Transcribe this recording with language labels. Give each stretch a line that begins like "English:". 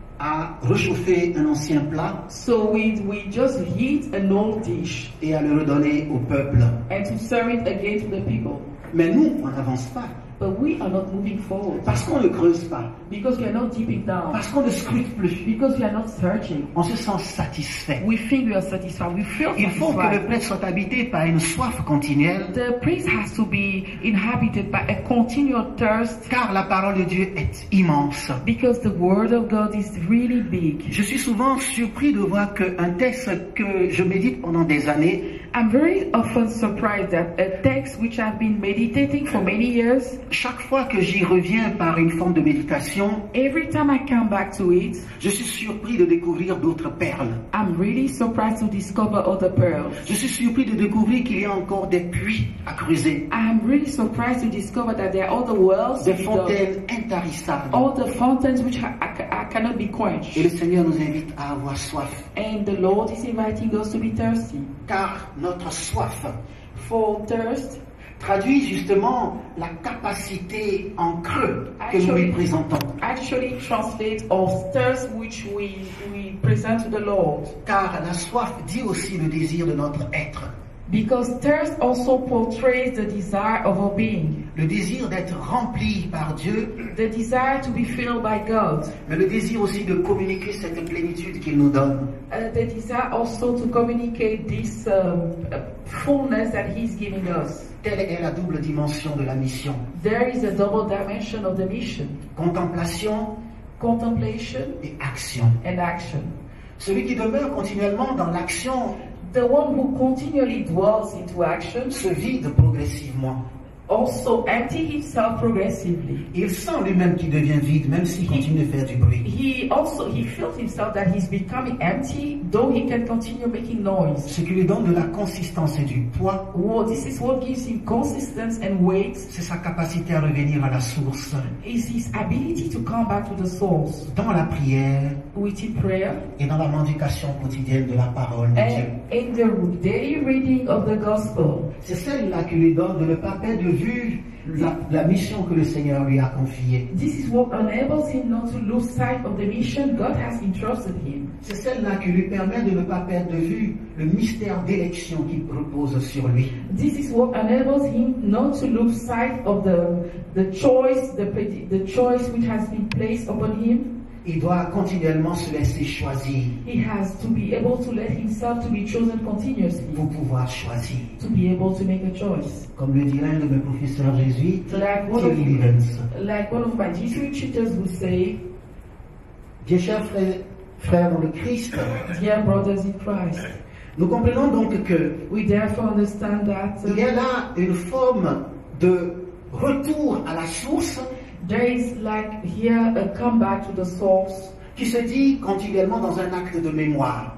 French: à réchauffer un ancien plat
English: So we just heat an old dish
French: et à le redonner au peuple.
English: and to serve it again to the people.
French: Mais nous, on n'avance pas.
English: But we are not moving forward
French: Parce qu'on ne creuse pas.
English: because we are not deeping down,
French: Parce qu'on ne scrute plus.
English: because we are not searching.
French: On se sent satisfait.
English: We think we are satisfied. We feel
French: Il faut que le
English: satisfied.
French: prêtre soit habité par une soif continuelle,
English: The priest has to be inhabited by a continual thirst
French: car la parole de Dieu est immense.
English: because the word of God is really big.
French: Je suis souvent surpris de voir qu'un texte que je médite pendant des années,
English: I'm very often surprised that a text which I've been meditating for many years,
French: chaque fois que j'y reviens par une forme de méditation,
English: every time I come back to it,
French: je suis surpris de découvrir d'autres perles.
English: I'm really surprised to discover other pearls.
French: Je suis surpris de découvrir qu'il y a encore des puits à creuser,
English: I'm really surprised to discover that there are other wells,
French: des
English: to be dug,
French: fontaines intarissables.
English: all the fountains which I cannot be quenched.
French: Et le Seigneur nous invite à avoir soif,
English: And the Lord is inviting us to be thirsty.
French: car notre soif
English: For thirst
French: traduit justement la capacité en creux que nous lui présentons.
English: actually translates of thirst which we present to the Lord.
French: Car la soif dit aussi le désir de notre être,
English: Because thirst also portrays the desire of our being,
French: le désir d'être rempli par Dieu,
English: the desire to be filled by God,
French: mais le désir aussi de communiquer cette plénitude qu'il nous donne.
English: the desire also to communicate this fullness that He's giving us.
French: Telle est la double dimension de la mission.
English: There is a double dimension of the mission:
French: Contemplation
English: contemplation
French: et action.
English: and action.
French: Celui qui demeure continuellement dans l'action
English: The one who continually dwells into action
French: se vide progressivement.
English: also empty himself progressively.
French: Il sent lui-même qu'il devient vide, même s'il continue de faire du bruit.
English: He feels himself that he's becoming empty, though he can continue making noise.
French: Ce qui lui donne de la consistance et du poids,
English: This is what gives him consistency and weight,
French: c'est sa capacité à revenir à la source.
English: is his ability to come back to the source
French: Dans la prière
English: within prayer
French: et dans la mendication quotidienne de la parole de Dieu.
English: and in the daily reading of the gospel.
French: C'est celle-là qui lui donne de ne pas perdre de vue la mission que le Seigneur lui a confiée.
English: This is what enables him not to lose sight of the mission God has entrusted him.
French: C'est celle-là qui lui permet de ne pas perdre de vue le mystère d'élection qui repose sur lui.
English: This is what enables him not to lose sight of the choice which has been placed upon him.
French: Il doit continuellement se laisser choisir
English: He has to be able to let himself to be chosen continuously,
French: pour pouvoir choisir.
English: to be able to make a choice.
French: Comme le dit l'un de mes professeurs jésuites,
English: Like
French: Thierry Livens.
English: one of my Jesuit tutors would say,
French: Bien chers frères dans le Christ,
English: dear brothers in Christ,
French: nous comprenons donc que
English: we therefore understand that
French: il y a là une forme de retour à la source
English: there is like here a comeback to the source,
French: qui se dit continuellement dans un acte de mémoire.